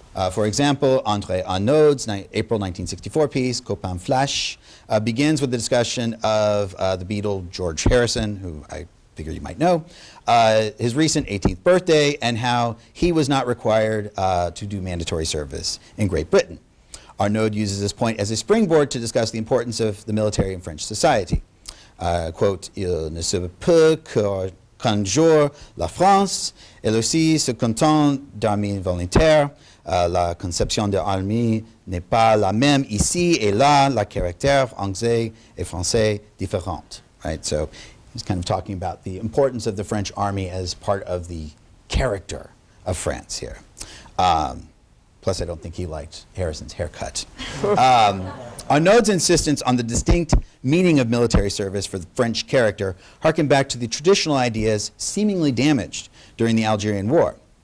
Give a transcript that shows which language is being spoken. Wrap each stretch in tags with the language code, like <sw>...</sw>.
<en>For example, André Arnaud's April 1964 piece, Copain Flash, begins with the discussion of the Beatle George Harrison, who I figure you might know, his recent 18th birthday, and how he was not required to do mandatory service in Great Britain. Arnaud uses this point as a springboard to discuss the importance of the military in French society.</en> <fr>Quote, il ne se peut qu'un jour la France, elle aussi, se contente d'armées volontaires. La conception de l'armée n'est pas la même ici et là, la caractère anglais et français différente.</fr> <en>Right, so he's kind of talking about the importance of the French army as part of the character of France here. Plus, I don't think he liked Harrison's haircut. Arnaud's insistence on the distinct meaning of military service for the French character harkened back to the traditional ideas seemingly damaged during the Algerian War.</en>